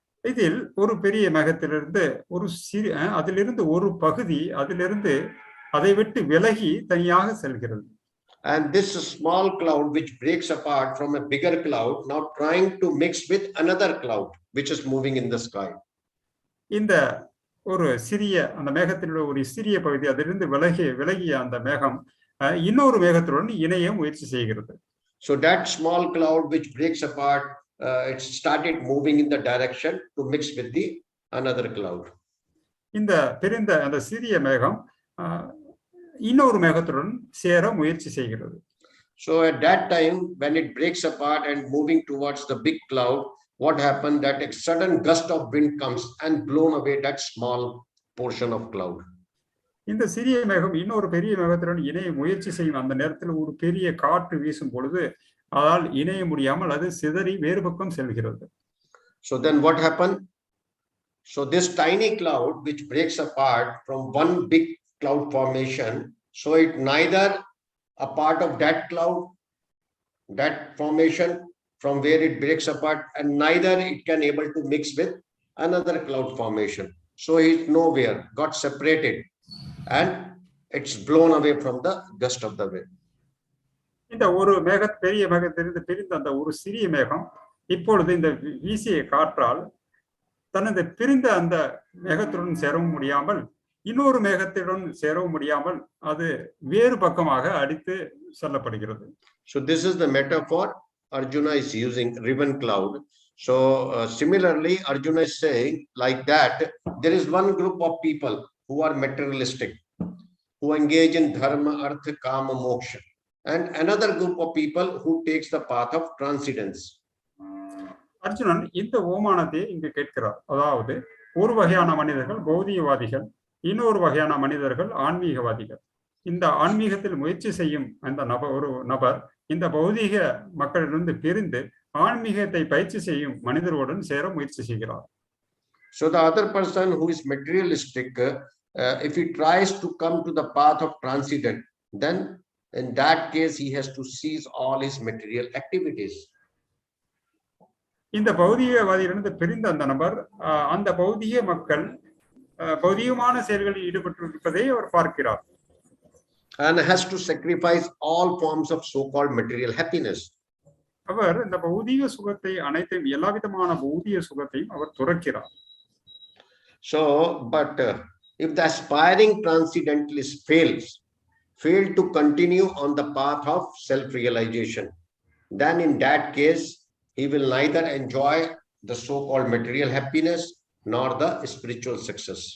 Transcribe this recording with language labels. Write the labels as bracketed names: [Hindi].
[Tamil] இதில் ஒரு பெரிய மேகத்திலிருந்து அதிலிருந்து ஒரு பகுதி அதை விட்டு விலகி தனியாக செல்கிறது. [English] And this small cloud which breaks apart from a bigger cloud now trying to mix with another cloud which is moving in the sky. [Tamil] இந்த ஒரு சிறிய அந்த மேகத்தில் ஒரு சிறிய பகுதி அதிலிருந்து விலகிய அந்த மேகம் இன்னொரு மேகத்துடன் இணைய முயற்சி செய்கிறது. [English] So that small cloud which breaks apart, it started moving in the direction to mix with the another cloud. [Tamil] இந்த பிரிந்த அந்த சிறிய மேகம் இன்னொரு மேகத்துடன் சேர முயற்சி செய்கிறது. [English] So at that time when it breaks apart and moving towards the big cloud, what happened that a sudden gust of wind comes and blown away that small portion of cloud. [Tamil] இந்த சிறிய மேகம் இன்னொரு பெரிய மேகத்துடன் இணைய முயற்சி செய்யும் அந்த நேரத்தில் ஒரு பெரிய காற்று வீசும் பொழுது அதால் இணைய முடியாமல் அது சிதறி வேறு பக்கம் செல்கிறது. [English] So then what happened? So this tiny cloud which breaks apart from one big cloud formation, so it neither a part of that cloud, that formation from where it breaks apart, and neither it can able to mix with another cloud formation. So it nowhere got separated and it's blown away from the gust of the wind. [Tamil] இந்த ஒரு பெரிய மேகத்திலிருந்து பிரிந்த அந்த ஒரு சிறிய மேகம் இப்பொழுது இந்த வீசிய காற்றால் தனது பிரிந்த அந்த மேகத்துடன் சேரவும் முடியாமல் இன்னொரு மேகத்துடன் சேரவும் முடியாமல் அது வேறு பக்கமாக அடித்து செல்லப்படுகிறது. [English] So this is the metaphor Arjuna is using, riven cloud. So similarly Arjuna is saying like that there is one group of people who are materialistic, who engage in dharma, artha, kama, moksha, and another group of people who takes the path of transcendence. [Tamil] Arjunan இந்த ஓமானத்தை இங்கு கேட்கிறார். அதாவது ஒரு வகையான மனிதர்கள் பௌதிகவாதிகள், இன்னொரு வகையான மனிதர்கள் ஆன்மீகவாதிகள். இந்த ஆன்மீகத்தில் முயற்சி செய்யும் அந்த ஒரு நபர் இந்த பௌதிக மக்களிலிருந்து பிரிந்து ஆன்மீகத்தை பயிற்சி செய்யும் மனிதர்களுடன் சேர முயற்சி செய்கிறார். [English] So the other person who is materialistic, if he tries to come to the path of transcendence, then in that case he has to cease all his material activities. [Tamil] இந்த பௌதிகவாதியிலிருந்து பிரிந்த அந்த நபர் அந்த பௌதிக மக்கள் பௌதிகமான செயல்களில் ஈடுபட்டிருப்பதை அவர் பார்க்கிறார். [English] And has to sacrifice all forms of so-called material happiness. [Tamil] அவர் இந்த பௌதிக சுகத்தை அனைத்தையும் எல்லா விதமான பௌதிக சுகத்தையும் அவர் துறக்கிறார். [English] So but if the aspiring transcendentalist fail to continue on the path of self-realization, then in that case he will neither enjoy the so-called material happiness nor the spiritual success.